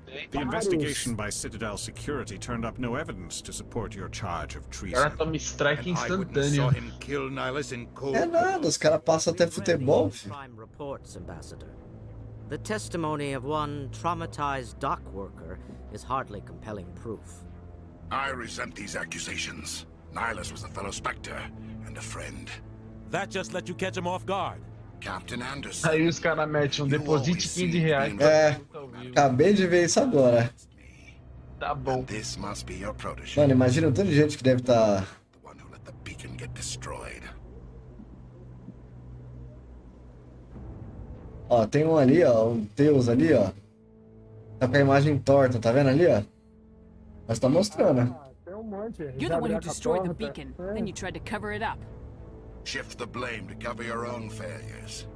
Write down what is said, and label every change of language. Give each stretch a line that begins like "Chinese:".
English: The investigation by Citadel Security turned up no evidence to support your charge of
Portuguese: O
English: treason.
Portuguese: cara toma strike instantâneo. É nada, os caras passam até futebol, filho.
English: Crime reports, Ambassador. The testimony of one traumatized dock worker is hardly compelling proof. I resent these accusations. Nihilus was a fellow Spectre and a friend. That just let you catch him off guard. Captain Anderson.
Portuguese: Aí os caras metem deposite R$15. É, acabei de ver isso agora. Tá bom.
English: This must be your protege.
Portuguese: Mano, imagina o tanto de gente que deve estar.
English: The one who let the beacon get destroyed.
Portuguese: Ó, tem um ali, ó, um Deus ali, ó. Tá com a imagem torta, tá vendo ali, ó? Mas tá mostrando. Tem um monte.
English: You're the one who destroyed the beacon, then you tried to cover it up. Shift the blame to cover your own failures.